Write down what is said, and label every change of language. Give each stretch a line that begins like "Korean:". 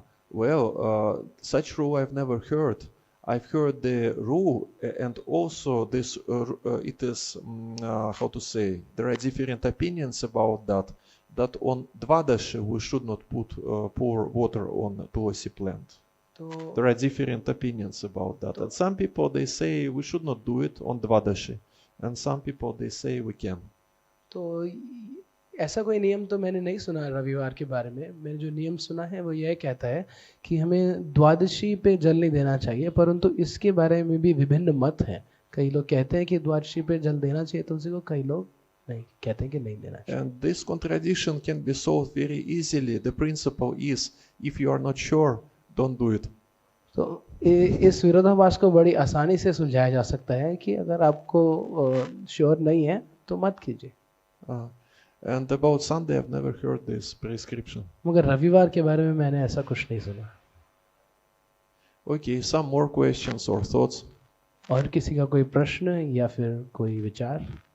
English: Well, such rule I've never heard. I've heard the rule, and also this, it is, how to say, there are different opinions about that, that on Dvadashi we should not pour water on tulsi plant. There are different opinions about that. And some people, they say we should not do it on Dvadashi. And some people, they say we can.
Hindi: तो ऐसा कोई नियम तो मैंने नहीं सुना रविवार के बारे में। मैंने जो नियम सुना है वो यह कहता है कि हमें द्वादशी पे जल नहीं देना चाहिए, परंतु इसके बारे में भी विभिन्न मत हैं। कई लोग कहते हैं कि द्वादशी पे जल देना चाहिए तुलसी को, कई लोग नहीं कहते हैं कि नहीं देना चाहिए।
English: And this contradiction can be solved very easily. The principle is, if you are not sure, don't do it.
Hindi: तो इस विरोधाभास को बड़ी आसानी से सुलझाया जा सकता है कि अगर आपको श्योर नहीं है तो मत कीजिए।
English: And about Sunday, I've never heard this prescription.
Hindi: मगर रविवार के बारे में मैंने ऐसा कुछ नहीं सुना।
English: Okay, some more questions or thoughts?
Hindi: और किसी का कोई प्रश्न या फिर कोई विचार?